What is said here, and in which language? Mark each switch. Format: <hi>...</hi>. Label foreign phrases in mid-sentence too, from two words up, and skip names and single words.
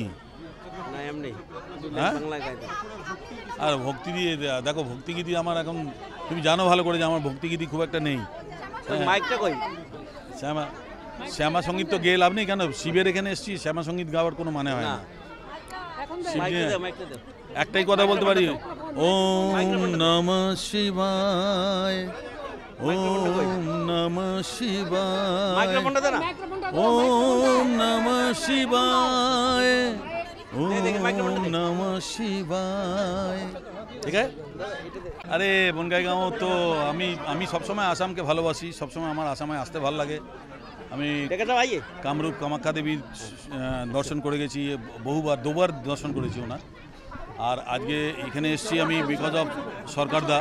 <bn>হ্যাঁ, আর ভক্তিগীতি, দেখো ভক্তিগীতি আমার এখন তুমি জানো ভালো করে যে আমার ভক্তিগীতি খুব একটা নেই। শ্যামা সঙ্গীত তো গেয়ে লাভ নেই। কেন শিবের এখানে এসেছি, শ্যামা সঙ্গীত গাওয়ার কোনো মানে হয় না। একটাই কথা বলতে পারি,</bn> <sa>ওম নমঃ শিবায়, ওম নমঃ শিবায়, ওম নমঃ শিবায়, ওম নমঃ শিবায়।</sa> <bn>ঠিক আছে। আরে বনগাইগাঁও তো আমি সবসময় আসামকে ভালোবাসি, সবসময় আমার আসামে আসতে ভালো লাগে। আমি কামরূপ কামাখ্যা দেবীর দর্শন করে গেছি বহুবার, দুবার দর্শন করেছি ওনার। আর আজকে এখানে এসেছি আমি</bn> <en>because of</en> <bn>সরকারদা।</bn>